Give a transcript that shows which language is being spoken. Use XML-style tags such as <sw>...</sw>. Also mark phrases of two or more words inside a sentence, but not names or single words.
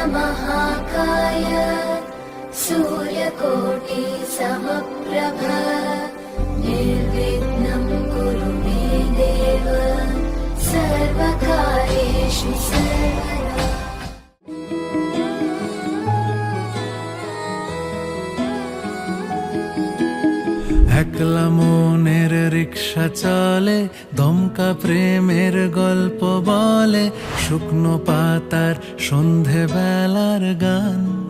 <sa>महाकाय सूर्यकोटि समप्रभ निर्विघ्नं कुरु मे देव सर्वकार्येषु सर्वदा।</sa> <bn>একলা মনের রিক্সা চলে, দমকা প্রেমের গল্প বলে, শুকনো পাতার সন্ধে বেলার গান।</bn>